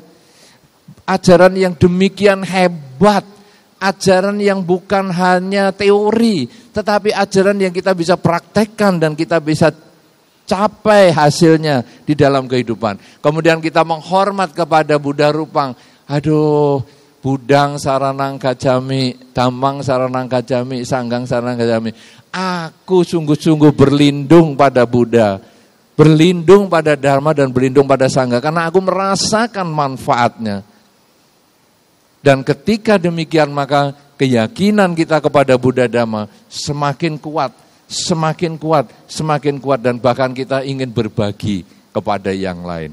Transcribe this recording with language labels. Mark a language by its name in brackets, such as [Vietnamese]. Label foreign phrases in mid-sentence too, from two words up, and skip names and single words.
[Indonesian] Ajaran yang demikian hebat. Ajaran yang bukan hanya teori, tetapi ajaran yang kita bisa praktekkan dan kita bisa capai hasilnya di dalam kehidupan. Kemudian kita menghormat kepada Buddha Rupang. [Pali] Aduh, Budang Saranang Gacami, Dhammang Saranang Gacami, Sanggang Saranang Gacami. [Indonesian] Aku sungguh-sungguh berlindung pada Buddha, berlindung pada Dharma dan berlindung pada Sangga karena aku merasakan manfaatnya. Dan ketika demikian maka keyakinan kita kepada Buddha Dhamma semakin kuat, semakin kuat, semakin kuat dan bahkan kita ingin berbagi kepada yang lain.